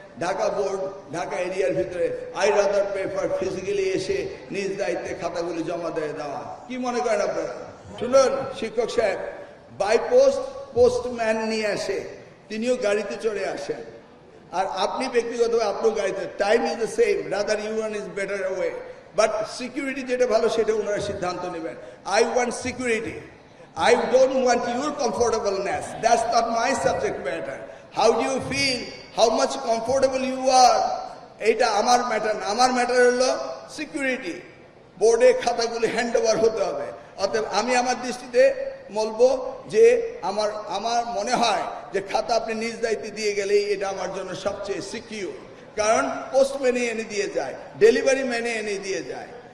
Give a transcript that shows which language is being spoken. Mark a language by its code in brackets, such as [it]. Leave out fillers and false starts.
[bn] Dhaka board, Dhaka এরিয়ার ভিতরে [en] I rather paper [bn] physically এসে নিজ দায়িত্বে খাতাগুলি জমা দিয়ে দেওয়া। কি মনে করেন আপনারা? শুনুন শিক্ষক সাহেব, বাই পোস্ট পোস্টম্যান নিয়ে আসে, তিনিও গাড়িতে চড়ে আসেন, আর আপনি ব্যক্তিগতভাবে আপনার গাড়িতে, [en] time is the same, rather you one is better way, [bn] but security যেটা ভালো সেটা ওনারা সিদ্ধান্ত নেবেন। [en] I want security, I don't want your comfortableness. That's not my subject matter. How do you feel? How much comfortable you are? [bn] এটা আমার matter না, আমার ম্যাটার হলো সিকিউরিটি। বোর্ডে খাতাগুলি হ্যান্ড ওভার হতে হবে। অতএব আমি আমার দৃষ্টিতে বলবো যে আমার মনে হয় যে খাতা আপনি নিজ দায়িত্বে দিয়ে গেলেই এটা আমার জন্য সবচেয়ে সিকিউর, কারণ পোস্ট ম্যানে এনে দিয়ে যায়, ডেলিভারি ম্যানে এনে দিয়ে যায়।